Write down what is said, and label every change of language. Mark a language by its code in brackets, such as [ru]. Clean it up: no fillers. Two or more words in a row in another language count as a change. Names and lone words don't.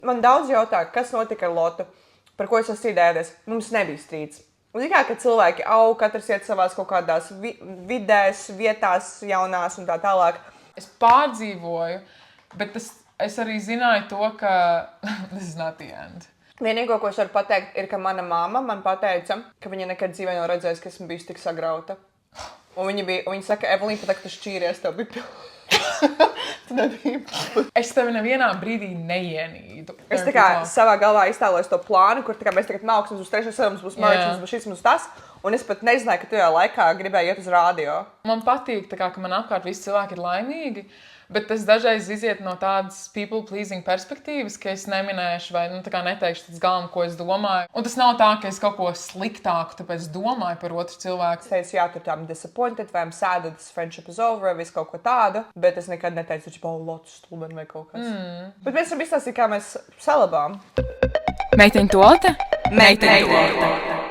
[lv] Man daudz jautā, kas notika ar Lotu, par ko es esmu strīdējies. Mums nebija strīds. Un tikai, ka cilvēki aug, katrs iet savās kaut kādās vidēs, vietās, jaunās un tā tālāk. Es pārdzīvoju, bet es arī zināju to, ka [en] this is not the end. [lv] Vienīgo, ko es varu pateikt, ir, ka mana māma man pateica, ka viņa nekad dzīvē nav redzējusi, ka esmu bijusi tik sagrauta. Un viņa saka, Evelīna, pat kad tu šķīries, tev bija tu nebija. Es tevi nevienā brīdī neienīdu. Es tā kā savā galvā iztēlojos to plānu, kur mēs tagad nāksim uz trešo sēdu, mums būs merch, mums būs šis, mums tas. Un es pat nezināju, ka tajā laikā gribēju iet uz rādio. Man patīk, ka man apkārt visi cilvēki ir laimīgi. Bet tas dažreiz iziet no tādas people-pleasing perspektīvas, ka es neminēšu vai neteikšu tas galvenais, ko es domāju. Un tas nav tā, ka es kaut ko sliktāku, tāpēc domāju par otru cilvēku. Es teicu, jā, tur [en] I'm disappointed, [lv] vai [en] I'm sad that this friendship is over, [lv] vai visu kaut ko tādu. Bet es nekad neteicu, ka Lotus stulbeni vai kaut kas. Bet mēs varam izstāstīt, kā mēs salabām. Meiteņu tolte? Meiteņu tolte.